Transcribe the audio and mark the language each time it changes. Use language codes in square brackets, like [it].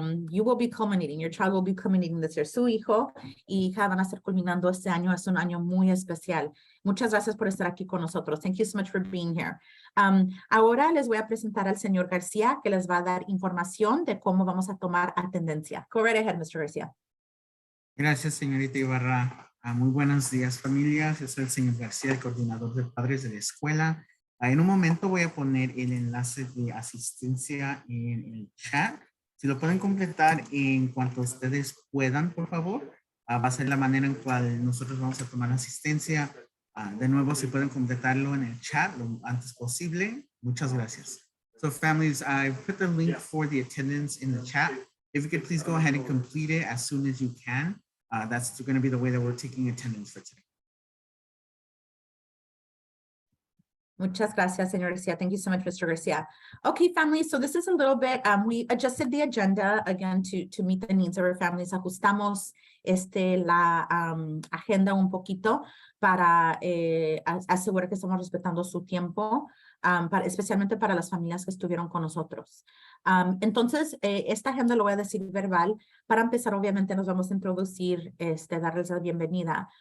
[en] You will be culminating, your child will be culminating this year. [es] Su hijo y hija van a estar culminando este año. Es un año muy especial. Muchas gracias por estar aquí con nosotros. [en] Thank you so much for being here. [es] Ahora les voy a presentar al señor García, que les va a dar información de cómo vamos a tomar atendencia. [en] Go right ahead, Mr. García. [es] Gracias, señorita Ybarra. Muy buenos días, familias. Yo soy el señor García, el coordinador de padres de la escuela. En un momento voy a poner el enlace de asistencia en el chat. Si lo pueden completar en cuanto ustedes puedan, por favor. Va a ser la manera en cual nosotros vamos a tomar asistencia. De nuevo, si pueden completarlo en el chat lo antes posible. Muchas gracias. [en] So, families, I put the link for the attendance in the chat. If you could please go ahead and complete it as soon as you can. That's going to be the way that we're taking attendance for today. [es] Muchas gracias, señor Garcia. [en] Thank you so much, Mr. Garcia. Okay, families, so this is a little bit, we adjusted the agenda again to meet the needs of our families. [es] Ajustamos la agenda un poquito para asegurar que estamos respetando su tiempo, especialmente para las familias que estuvieron con nosotros. Entonces, esta agenda lo voy a decir verbal. Para empezar, obviamente, nos vamos a introducir, darles la bienvenida.